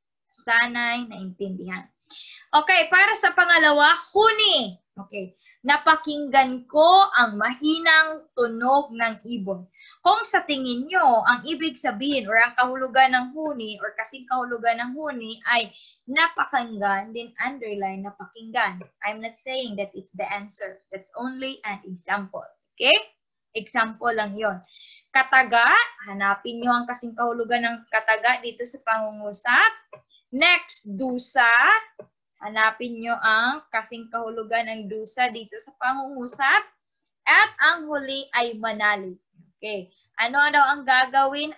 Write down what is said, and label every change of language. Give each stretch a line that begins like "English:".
Filipino: Sana'y naintindihan. Okay, para sa pangalawa, huni. Okay, napakinggan ko ang mahinang tunog ng ibon. Kung sa tingin nyo, ang ibig sabihin or ang kahulugan ng huni or kasing kahulugan ng huni ay napakinggan,
English: then underline
Filipino: napakinggan.
English: I'm not saying that it's the answer. That's only an example. Okay?
Filipino: Example lang yon. Kataga, hanapin nyo ang kasing kahulugan ng kataga dito sa pangungusap. Next, dusa. Hanapin nyo ang kasing kahulugan ng dusa dito sa pangungusap. At ang huli ay manali. Okay. Ano daw ang gagawin?